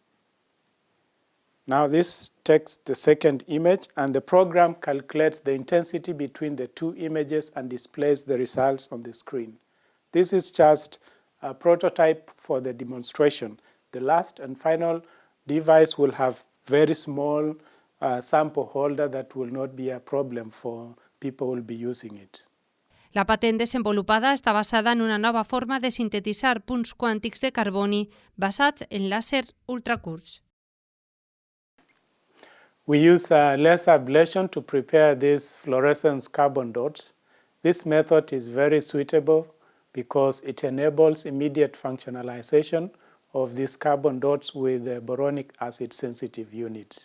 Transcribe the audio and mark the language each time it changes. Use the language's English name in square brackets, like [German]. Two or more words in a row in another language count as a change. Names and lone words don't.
[English] Now this takes the second image and the program calculates the intensity between the two images and displays the results on the screen. This is just a prototype for the demonstration. The last and final device will have very small sample holder that will not be a problem for people who will be using it. [Catalan] La patent desenvolupada està basada en una nova forma de sintetitzar punts quàntics de carboni basats en làser ultracurts. [English] We use laser ablation to prepare these fluorescence carbon dots. This method is very suitable because it enables immediate functionalization of these carbon dots with boronic acid sensitive units.